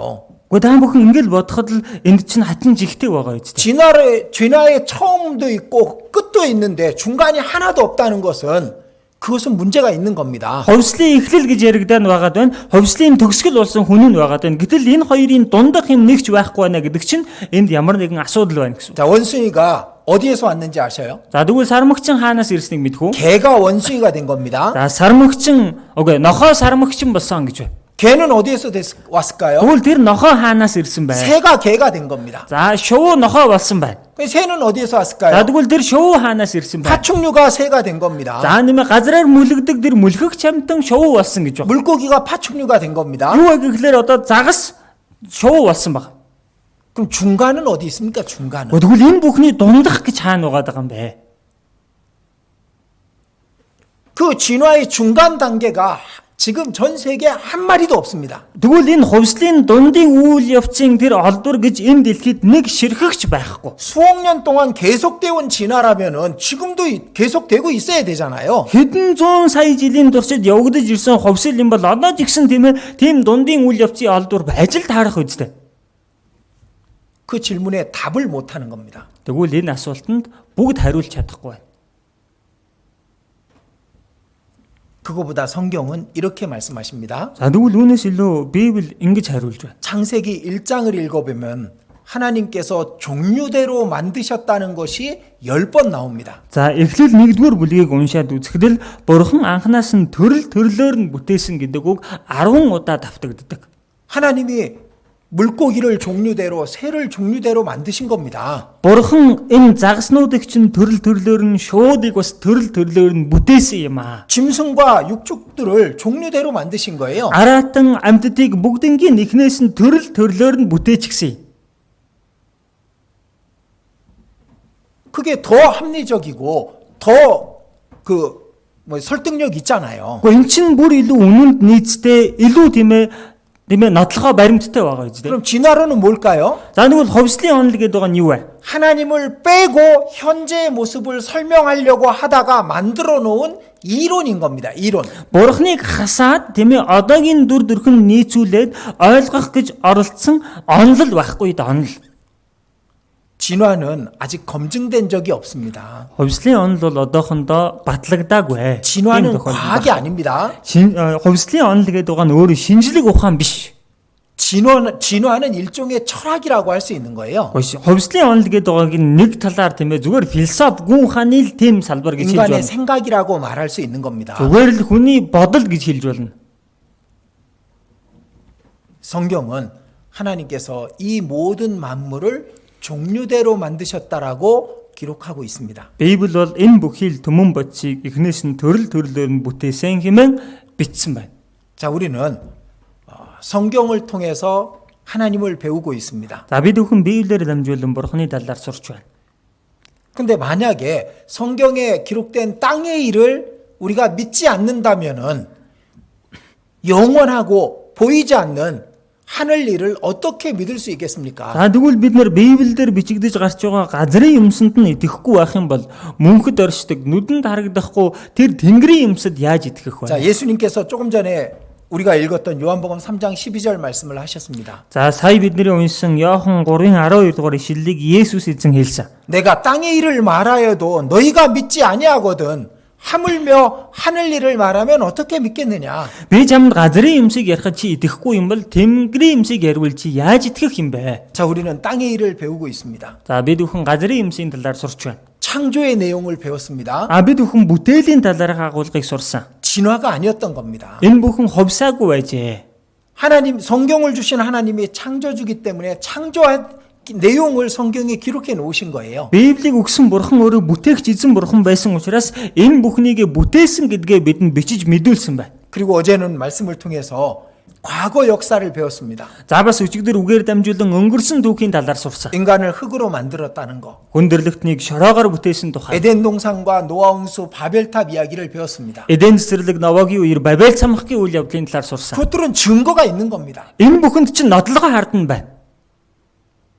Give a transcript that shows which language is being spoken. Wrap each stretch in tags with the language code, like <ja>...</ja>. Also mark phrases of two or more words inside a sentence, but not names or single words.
<mn>Гэхдээ та бүхэн ингээл бодоход л энд чинь хачин жигтэй байгаа юм зү.</mn> <ko>진화의 처음도 있고 끝도 있는데 중간이 하나도 없다는 것은 그것은 문제가 있는 겁니다.</ko> <mn>Хувьслын эхлэл гэж яригдаад байгаад байна. Хувьслын төгсгөл болсон хүн нь байгаад байна. Гэтэл энэ хоёрын дундах юм нэгч байхгүй байна гэдэг чинь энд ямар нэгэн асуудал байна гэсэн.</mn> <ko>자, 원숭이가 어디에서 왔는지 아셔요?</ko> <mn>За тэгвэл сармагчин хаанаас ирснийг мэдэх үү?</mn> <ko>개가 원숭이가 된 겁니다.</ko> <mn>За нохоо сармагчин болсон гэж байна.</mn> <ko>개는 어디에서 왔을까요?</ko> <mn>Тэгвэл тэр нохоо хаанаас ирсэн бэ?</mn> <ko>새가 개가 된 겁니다.</ko> <mn>За шувуу нохоо болсон байна.</mn> <ko>새는 어디에서</ko> <mn>За</mn> <ko>왔을까요?</ko> <mn>тэгвэл тэр шувуу хаанаас ирсэн бэ?</mn> <ko>파충류가 새가 된 겁니다.</ko> <mn>За нэмэ газраар мүлгдэг тэр мүлгэх чамтан шувуу болсон гэж байна.</mn> <ko>물고기가 파충류가 된 겁니다.</ko> <mn>Юу вэ гэхээр одоо загас шувуу болсон баг.</mn> <ko>그럼 중간은 어디 있습니까? 중간은.</ko> <mn>Тэгвэл энэ бүхний дундах гэж хаана байгаа юм бэ?</mn> <ko>그 진화의 중간 단계가 지금 전 세계에 한 마리도 없습니다.</ko> <mn>Тэгвэл энэ хувьслын дундын үйл явцын тэр олдвор гэж энэ дэлхийд нэг ширхэгч байхгүй.</mn> <ko>수억 년 동안 계속되어 온 진화라면은 지금도 계속되고 있어야 되잖아요.</ko> <mn>Хэдэн зуун сая жилийн туршид явагдаж ирсэн хувьсэл юм бол одоо ч гэсэн тийм дундын үйл явцын олдвор байж л таарах үстэй.</mn> <ko>그 질문에 답을 못 하는 겁니다.</ko> <mn>Тэгвэл энэ асуултанд бүгд хариулж чадахгүй байна.</mn> <ko>그거보다 성경은 이렇게 말씀하십니다.</ko> <mn>За тэгвэл үүнээс илүү Библи ингэж хариулж байна.</mn> <ko>창세기 1장을 읽어보면 하나님께서 종류대로 만드셨다는 것이 10번 나옵니다.</ko> <mn>За эхлэл 1-р бүлгийг уншаад үзэхдээ Бурхан анханаас нь төрлөөр нь бүтээсэн гэдэг үг 10 удаа давтагддаг.</mn> <ko>하나님이 물고기를 종류대로 새를 종류대로 만드신 겁니다.</ko> <mn>Бурхан энэ загаснуудыг чинь төрлөөр нь шуудыг бас төрлөөр нь бүтээсэн юм аа.</mn> <ko>짐승과 육축들을 종류대로 만드신 거예요.</ko> <mn>Аратан амьтдыг бүгднгийн эхнээс нь төрлөөр нь бүтээчихсэн.</mn> <ko>그게 더 합리적이고 더 설득력 있잖아요.</ko> <mn>Гэхдээ эн чинь бүр илүү үнэнд нийцтэй, илүү тийм ээ нотлохоо баримттай байгаа гэж.</mn> <ko>그럼 진화론은 뭘까요?</ko> <mn>За тэгвэл хувьслын онол гэдэг байгаа нь юу вэ?</mn> <ko>하나님을 빼고 현재의 모습을 설명하려고 하다가 만들어 놓은 이론인 겁니다. 이론.</ko> <mn>Бурхныг хасаад тийм ээ одоогийн дүр төрхөнд нийцүүлээд ойлгох гэж оролцсон онол байхгүй да онол.</mn> <ko>진화는 아직 검증된 적이 없습니다.</ko> <mn>Хувьслын онол бол одоохондоо батлагдаагүй.</mn> <ko>진화는 과학이 아닙니다.</ko> <mn>хувьслын онол гэдэг байгаа нь өөрөө шинжлэх ухаан биш.</mn> <ko>진화는 일종의 철학이라고 할 수 있는 거예요.</ko> <mn>хувьслын онол гэдэг байгааг нэг талаар тийм ээ зүгээр философи гүн ухааны л тийм салбар гэж хэлж</mn> <ko>인간의</ko> <mn>байна.</mn> <ko>생각이라고 말할 수 있는 겁니다.</ko> <mn>Зүгээр л хүний бодол гэж хэлж болно.</mn> <ko>성경은 하나님께서 이 모든 만물을 종류대로 만드셨다라고 기록하고 있습니다.</ko> <mn>Библи бол энэ бүхий л түмэн бодисыг эхнээс нь төрлөөр нь бүтээсэн хэмээн бичсэн байна.</mn> <ko>자, 우리는 성경을 통해서 하나님을 배우고 있습니다.</ko> <mn>За бид бүхэн Библиэр дамжуулан Бурхны талаар сурч байна.</mn> <ko>근데 만약에 성경에 기록된 땅의 일을 우리가 믿지 않는다면은 영원하고 보이지 않는 하늘 일을 어떻게 믿을 수 있겠습니까?</ko> <mn>За тэгвэл бид нэр Библиэлд бичигдэж гарч байгаа газрын юмсанд нь итгэхгүй байх юм бол мөнхөд оршдог, нүдэнд харагдахгүй тэр тэнгэрийн юмсад яаж итгэх вэ?</mn> <ko>자, 예수님께서 조금 전에 우리가 읽었던 요한복음 3장 12절 말씀을 하셨습니다.</ko> <mn>За сая бидний уншсан Иохан 3-ын 12 дугаар ишлэлийг Есүс эзэн хэлсэн.</mn> <ko>내가 땅의 일을 말하여도 너희가 믿지 아니하거든 하물며 하늘 일을 말하면 어떻게 믿겠느냐?</ko> <mn>Би чамд газрын юмсыг ярихад чи итгэхгүй юм бол тэнгэрийн юмсыг ярил чи яаж итгэх юм бэ?</mn> <ko>자, 우리는 땅의 일을 배우고 있습니다.</ko> <mn>За бид бүхэн газрын юмсийн талаар сурч байна.</mn> <ko>창조의 내용을 배웠습니다.</ko> <mn>Бид бүхэн бүтээлийн талаарх агуулгыг сурсан.</mn> <ko>진화가 아니었던 겁니다.</ko> <mn>Энэ бүхэн хувьсаагүй байжээ.</mn> <ko>하나님, 성경을 주신 하나님이 창조주기 때문에 창조한 내용을 성경에 기록해 놓으신 거예요.</ko> <mn>Библийг өгсөн Бурхан өөрөө бүтээгч эзэн Бурхан байсан учраас энэ бүхнийг бүтээсэн гэдгээ бидэнд бичиж мэдүүлсэн байна.</mn> <ko>그리고 어제는 말씀을 통해서 과거 역사를 배웠습니다.</ko> <mn>За бас өчигдөр үгээр дамжуулан өнгөрсөн түүхийн талаар сурсан.</mn> <ko>인간을 흙으로 만들었다는 거.</ko> <mn>Хүндрэлтнийг шороогоор бүтээсэн тухай.</mn> <ko>에덴 동산과 노아 홍수 바벨탑 이야기를 배웠습니다.</ko> <mn>Эден цэцэрлэг Новагийн үеэр Бабел цамхгийн үйл явдлын талаар сурсан.</mn> <ko>그것들은 증거가 있는 겁니다.</ko> <mn>Энэ бүхэнд чинь нотлогоо хардна байна.</mn>